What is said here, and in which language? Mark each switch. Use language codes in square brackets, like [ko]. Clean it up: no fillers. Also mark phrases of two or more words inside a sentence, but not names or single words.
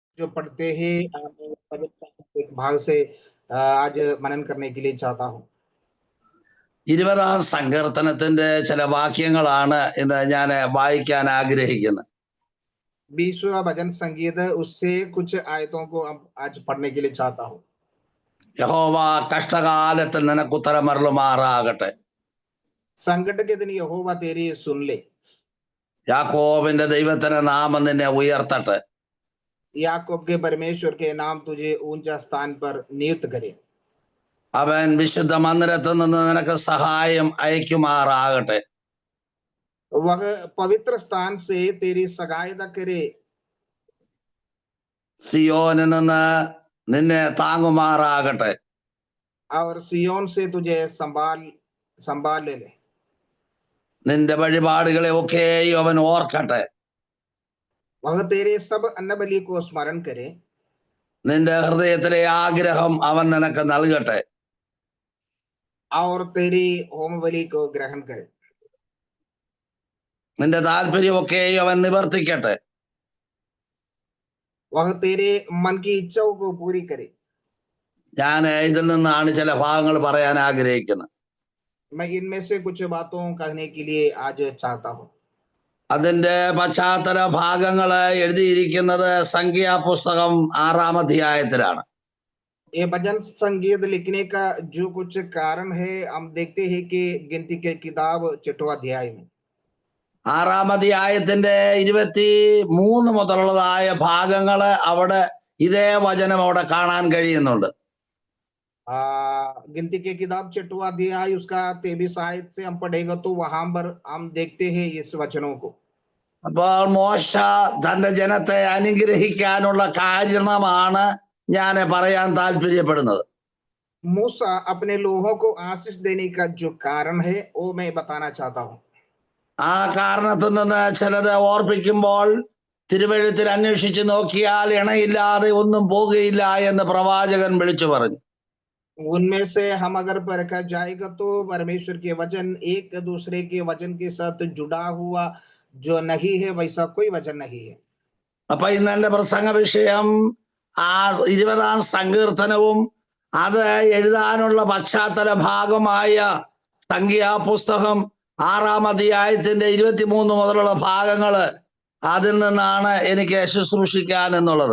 [hi] जो पढ़ते हैं एक भाग से आज मनन करने के लिए चाहता हूँ। [ml] 20-ാം സങ്കീർത്തനത്തിന്റെ ചില വാക്യങ്ങളാണ് ഇന്ന് ഞാൻ വായിക്കാൻ ആഗ്രഹിക്കുന്നത്. [hi] 20वां भजन संगीत उससे कुछ आयतों को आज पढ़ने के लिए चाहता हूँ। [ml] യഹോവ കഷ്ടകാലത്തിൽ നിനക്ക് ഉത്തരമരുളുമാറാകട്ടെ. [hi] संकट के दिन यहोवा तेरी सुन ले। [ml] യാക്കോബിന്റെ ദൈവത്തിന്റെ നാമം നിന്നെ ഉയർത്തട്ടെ. [hi] याकूब के परमेश्वर के नाम तुझे ऊंचा स्थान पर नियुक्त करे। [ml] അവൻ വിശുദ്ധ മന്ദിരത്തിൽ നിന്ന് നിനക്ക് സഹായം അയക്കുമാറാകട്ടെ. [hi] वह पवित्र स्थान से तेरी सहायता करे। [ml] സിയോനിൽ നിന്ന് നിന്നെ താങ്ങുമാറാകട്ടെ. [hi] और सियोन से तुझे संभाल ले। [ml] നിന്റെ വഴിപാടുകളെ ഒക്കെയും അവൻ ഓർക്കട്ടെ. [hi] वह तेरे सब अन्न बलि को स्मरण करे। [ml] നിന്റെ ഹൃദയത്തിലെ ആഗ്രഹം അവൻ നിനക്ക് നൽകട്ടെ. [hi] और तेरी होम बलि को ग्रहण करे। [ml] നിന്റെ താല്പര്യമൊക്കെയും അവൻ നിവർത്തിക്കട്ടെ. [hi] वह तेरे मन की इच्छाओं को पूरी करे। [ml] ഞാൻ ഇതിൽ നിന്നാണ് ചില ഭാഗങ്ങൾ പറയാൻ ആഗ്രഹിക്കുന്നത്. [hi] मैं इनमें से कुछ बातों कहने के लिए आज चाहता हूँ। [ml] അതിന്റെ പശ്ചാത്തല ഭാഗങ്ങൾ എഴുതിയിരിക്കുന്നത് സംഖ്യാപുസ്തകം 6-ാം അധ്യായത്തിലാണ്. [hi] ये भजन संगीत लिखने का जो कुछ कारण है हम देखते हैं कि गिनती के किताब 6वां अध्याय में [ml] 6-ാം അധ്യായത്തിന്റെ 23 മുതലുള്ളതായ ഭാഗങ്ങൾ അവിടെ ഇതേ വചനം അവിടെ കാണാൻ കഴിയുന്നുണ്ട്. [hi] गिनती के किताब 6वां अध्याय उसका 23 आयत से हम पढ़ेगा तो वहां पर हम देखते हैं इस वचनों को। [ml] അപ്പോൾ മോശ തന്റെ ജനത്തെ അനുഗ്രഹിക്കാനുള്ള കാരണമാണ് ഞാൻ പറയാൻ താല്പര്യപ്പെടുന്നത്. [hi] मूसा अपने लोगों को आशीष देने का जो कारण है वो मैं बताना चाहता हूँ। [ml] ആ കാരണത്തിൽ നിന്ന് ചിലത് ഓർപ്പിക്കുമ്പോൾ തിരുവെഴുത്തിൽ അന്വേഷിച്ച് നോക്കിയാൽ ഇണയില്ലാതെ ഒന്നും പോകുകയില്ല എന്ന് പ്രവാചകൻ വിളിച്ചു പറഞ്ഞു. [hi] उनमें से हम अगर परखा जाएगा तो परमेश्वर के वचन एक दूसरे के वचन के साथ जुड़ा हुआ जो नहीं है वैसा कोई वचन नहीं है। [ml] അപ്പൊ ഇന്ന് എന്റെ പ്രസംഗ വിഷയം ആ 20-ാം സങ്കീർത്തനവും അത് എഴുതാനുള്ള പശ്ചാത്തല ഭാഗമായ സംഖ്യാപുസ്തകം 6-ാം അധ്യായത്തിന്റെ 23 മുതലുള്ള ഭാഗങ്ങള് അതിൽ നിന്നാണ് എനിക്ക് ശുശ്രൂഷിക്കാൻ എന്നുള്ളത്.